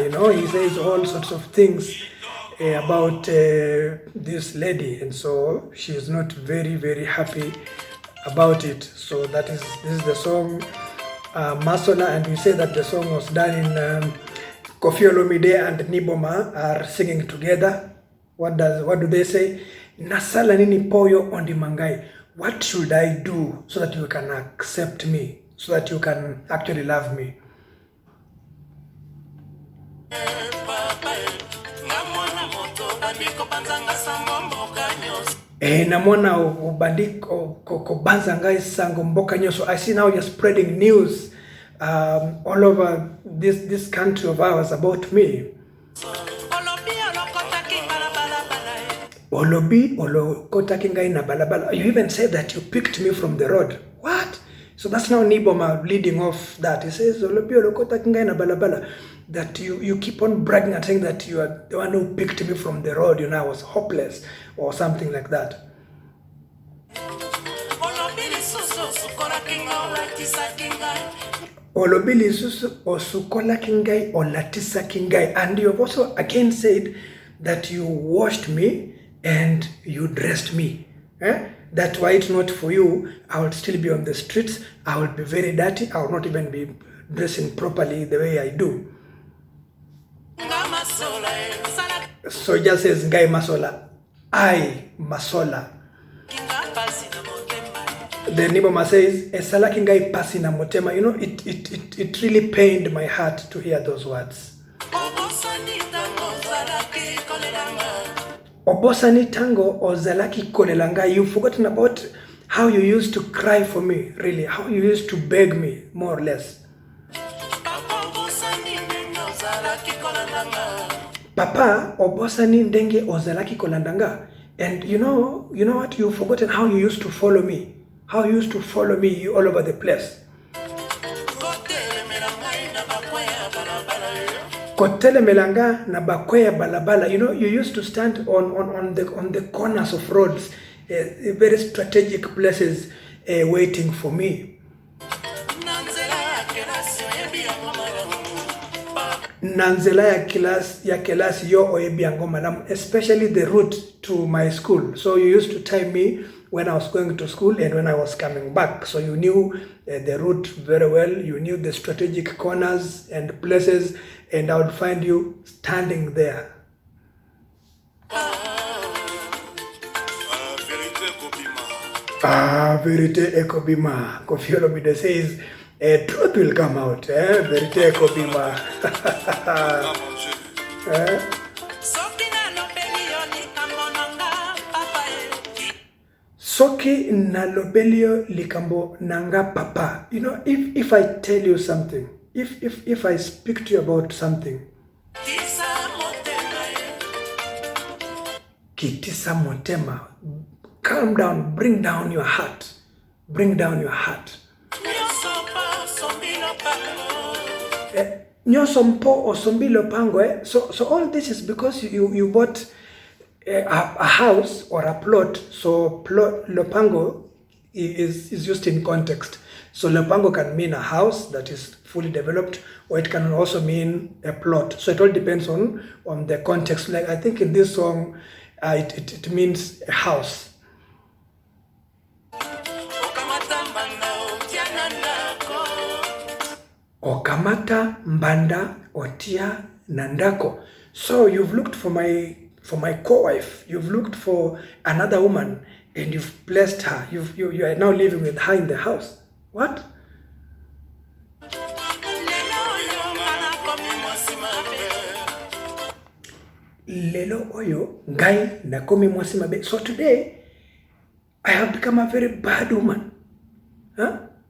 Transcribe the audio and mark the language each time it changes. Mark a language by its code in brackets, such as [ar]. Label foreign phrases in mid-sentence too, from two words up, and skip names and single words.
[en] He says all sorts of things about this lady, and so she is not very, very happy about it. So this is the song Masola, and we say that the song was done in Kofi Olomide and Nyboma are singing together. What do they say? [ln] Nasala nini poyo ondi mangai. [en] What should I do so that you can accept me, so that you can actually love me? [ln] Namona ubandiko kobanza ngai sango mboka nyoso. [en] I see now you're spreading news all over this country of ours about me. [ln] Olobi olokota kingai na balabala. [en] You even said that you picked me from the road. What? So that's now Nyboma leading off that. He says [ln] Olobi olokota kingai na balabala. [en] That you keep on bragging and saying that you are the one who picked me from the road. I was hopeless or something like that. [ln] Olobili susu osukola kingai olatisa kingai. [en] And you have also again said that you washed me and you dressed me. That why it's not for you, I would still be on the streets. I would be very dirty. I would not even be dressing properly the way I do. So just says Ngai Masola, I Masola. Then Nyboma says, [ln] Esala kingai pasi na motema. [en] It really pained my heart to hear those words. [ln] Obosani tango ozalaki kolelanga. [en] You've forgotten about how you used to cry for me, really, how you used to beg me, more or less. [ln] Papa obosani ndenge ozalaki kolandanga. [en] And you know what? You've forgotten how you used to follow me. How you used to follow me all over the place. [ln] Kotele melanga na bakweya balabala. [en] You used to stand on the corners of roads, very strategic places, waiting for me. [ln] Nanzela ya kelasi yo oebiangoma, [en] especially the route to my school. So you used to time me when I was going to school and when I was coming back. So you knew the route very well. You knew the strategic corners and places, and I would find you standing there. [ln] Verite ekobima. [en] Kofi Olomide says, truth will come out. [ln] Verite ekobima. Soki na lobelio likambo nanga papa. [en] If I tell you something, if I speak to you about something, [ln] kitisa motema, [en] calm down, bring down your heart. Bring down your heart. [ln] Nyosompo or sombilo pango. [en] So all this is because you bought a house or a plot. So lopango is used in context. So lopango can mean a house that is fully developed, or it can also mean a plot. So it all depends on the context. Like I think in this song, it means a house. [ln] Okamata mbanda otia nandako. [en] So you've looked for my co-wife. You've looked for another woman, and you've blessed her. You are now living with her in the house. What? [ln] Lelo oyo ngai nakomi mwasi mabe. [en] So today I have become a very bad woman. Huh?